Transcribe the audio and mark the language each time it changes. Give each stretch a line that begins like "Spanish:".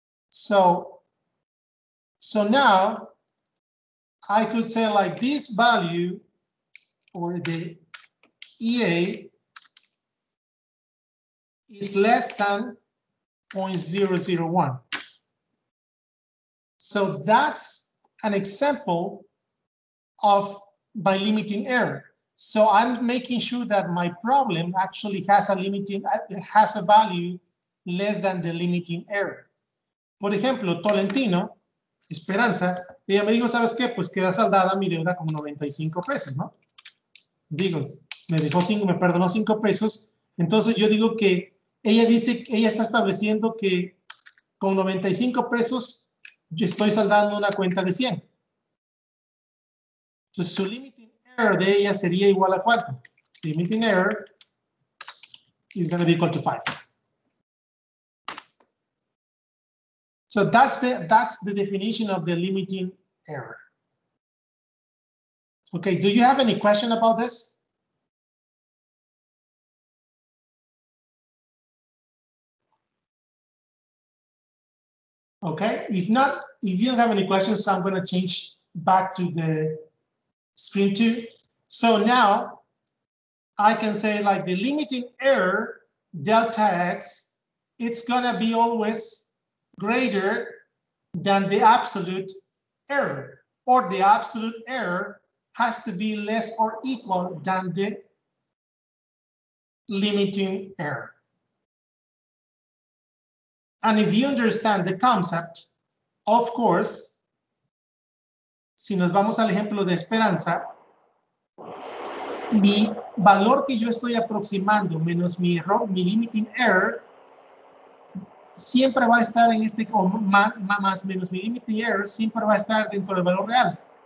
English: So now I could say like this value, or the EA, is less than 0.001. So that's an example of my limiting error. So I'm making sure that my problem actually has a value less than the limiting error.
Spanish: Por ejemplo, Tolentino, Esperanza, ella me dijo, ¿sabes qué? Pues queda saldada mi deuda con 95 pesos, ¿no? Digo, me perdonó 5 pesos. Entonces yo digo que ella dice, ella está estableciendo que con 95 pesos yo estoy saldando una cuenta de 100. Entonces su limiting error de ella sería igual a ¿cuánto?
English: Limiting error is going to be equal to 5. So that's the definition of the limiting error. Okay, do you have any question about this? Okay, if not, if you don't have any questions, I'm going to change back to the screen 2. So now I can say like the limiting error delta x, it's going to be always greater than the absolute error, or the absolute error has to be less or equal than the limiting error. And if you understand the concept, of course,
Spanish: si nos vamos al ejemplo de Esperanza, mi valor que yo estoy aproximando menos mi error, mi limiting error, siempre va a estar en este, o más menos mi limiting error, siempre va a estar dentro del valor real.